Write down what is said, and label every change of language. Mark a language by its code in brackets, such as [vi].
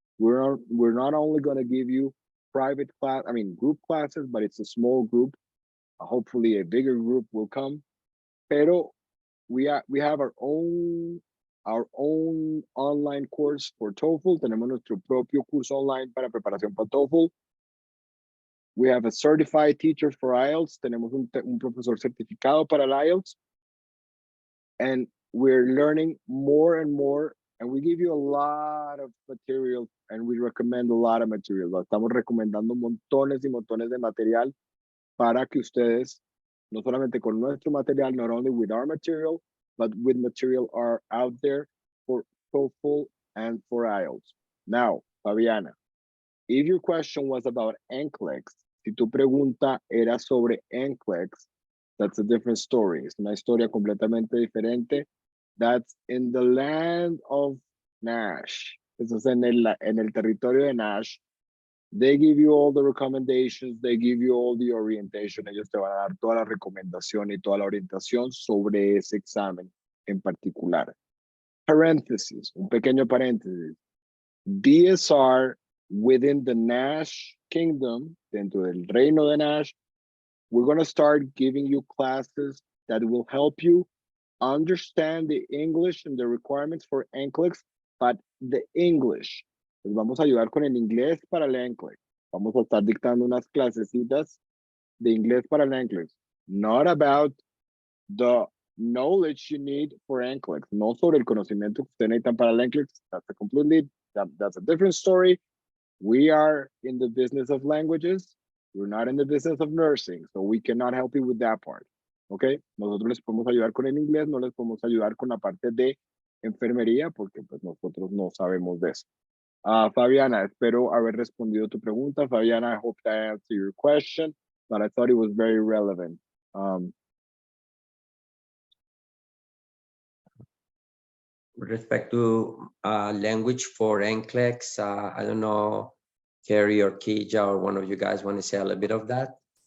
[en] We're not only going to give you private class, I mean group classes, but it's a small group. Hopefully a bigger group will come. Pero we have our own online course for TOEFL. [es] Tenemos nuestro propio curso online para preparación para TOEFL. [en] We have a certified teacher for IELTS. [es] Tenemos un profesor certificado para el IELTS. [en] And we're learning more and more. And we give you a lot of material and we recommend a lot of material. [es] Estamos recomendando montones y montones de material para que ustedes, no solamente con nuestro material, [en] not only with our material, but with material are out there for TOEFL and for IELTS. Now, Fabiana, if your question was about NCLEX, [es] si tu pregunta era sobre NCLEX, [en] that's a different story. [es] Es una historia completamente diferente. [en] That's in the land of NASH. [es] Eso es en el territorio de NASH. [en] They give you all the recommendations, they give you all the orientation. [es] Ellos te van a dar toda la recomendación y toda la orientación sobre ese examen en particular. Paréntesis, un pequeño paréntesis. [en] BSR within the NASH kingdom, [es] dentro del reino de NASH, [en] we're going to start giving you classes that will help you understand the English and the requirements for NCLEX, but the English. [es] Les vamos a ayudar con el inglés para el NCLEX. Vamos a estar dictando unas clasecitas de inglés para el NCLEX. [en] Not about the knowledge you need for NCLEX. [es] No sobre el conocimiento que ustedes necesitan para el NCLEX. [en] That's a different story. We are in the business of languages. We're not in the business of nursing, so we cannot help you with that part. Okay? [es] Nosotros les podemos ayudar con el inglés, no les podemos ayudar con la parte de enfermería, porque pues nosotros no sabemos de eso. Fabiana, espero haber respondido tu pregunta. [en] Fabiana, I hope that answered your question, but I thought it was very relevant. With respect to language for NCLEX, I don't know, Carrie or Kija or one of you guys want to say a little bit of that?